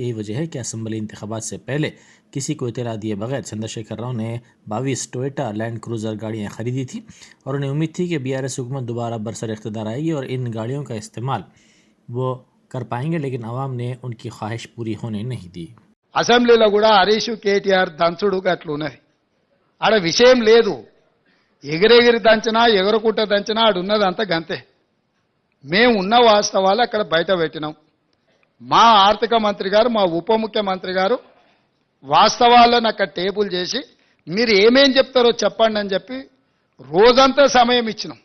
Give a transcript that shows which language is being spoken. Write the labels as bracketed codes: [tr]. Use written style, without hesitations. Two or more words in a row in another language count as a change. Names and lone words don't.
[ur] یہی وجہ ہے کہ اسمبلی انتخابات سے پہلے کسی کو اطلاع دیے بغیر چندر شیکھر راؤ نے 22 ٹوئیٹا لینڈ کروزر گاڑیاں خریدی تھی اور انہیں امید تھی کہ BRS حکومت دوبارہ برسر اقتدار آئے گی اور ان گاڑیوں کا استعمال وہ کر پائیں گے، لیکن عوام نے ان کی خواہش پوری ہونے نہیں دی۔ [te] అసెంబ్లీలో కూడా హరీష్ కేటీఆర్ దంచుడు గట్లున్నది. ఆడ విషయం లేదు. ఎగిరెగిరి దంచినా ఎగరకుంట దంచినా ఆడున్నదంతా గంతే. మేము ఉన్న వాస్తవాలు అక్కడ బయట పెట్టినాం. మా ఆర్థిక మంత్రి గారు, మా ఉప ముఖ్యమంత్రి గారు వాస్తవాలను అక్కడ టేబుల్ చేసి మీరు ఏమేం చెప్తారో చెప్పండి అని చెప్పి రోజంతా సమయం ఇచ్చినాం.